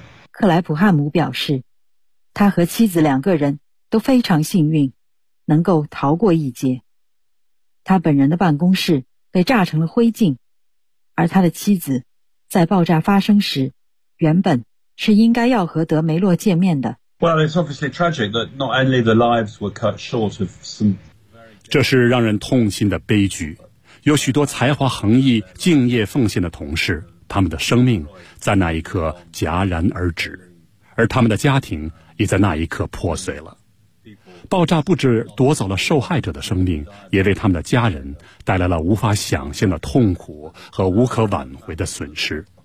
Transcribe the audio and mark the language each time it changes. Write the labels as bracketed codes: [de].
[zh] 克莱普汉姆表示，他和妻子两个人都非常幸运，能够逃过一劫。他本人的办公室被炸成了灰烬，而他的妻子在爆炸发生时原本是应该要和德梅洛见面的。 [en] Well, it's obviously tragic that not only the lives were cut short of some. [zh] 这是让人痛心的悲剧，有许多才华横溢、敬业奉献的同事，他们的生命在那一刻戛然而止，而他们的家庭也在那一刻破碎了。爆炸不止夺走了受害者的生命，也为他们的家人带来了无法想象的痛苦和无可挽回的损失。